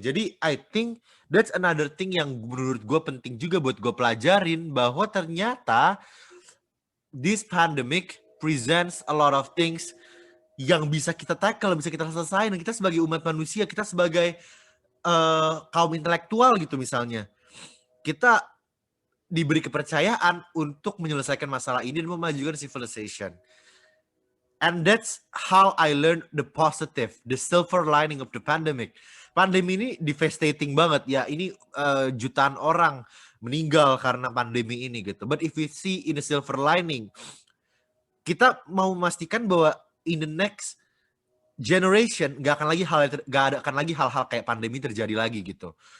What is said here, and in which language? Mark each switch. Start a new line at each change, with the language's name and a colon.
Indonesian: Jadi
English: I think that's another thing
Indonesian: yang menurut gue penting juga buat gue pelajarin, bahwa ternyata
English: this pandemic presents a lot of things
Indonesian: yang bisa kita tackle, bisa kita selesaikan. Kita sebagai umat manusia, kita sebagai kaum intelektual gitu misalnya, kita diberi kepercayaan untuk menyelesaikan masalah ini dan memajukan civilization.
English: And that's how I learned the positive, the silver lining of the pandemic.
Indonesian: Pandemi ini devastating banget ya. Ini jutaan orang meninggal karena pandemi ini gitu.
English: But if we see in the silver lining,
Indonesian: kita mau memastikan bahwa
English: in the next generation
Indonesian: gak akan lagi hal-hal kayak pandemi terjadi lagi gitu.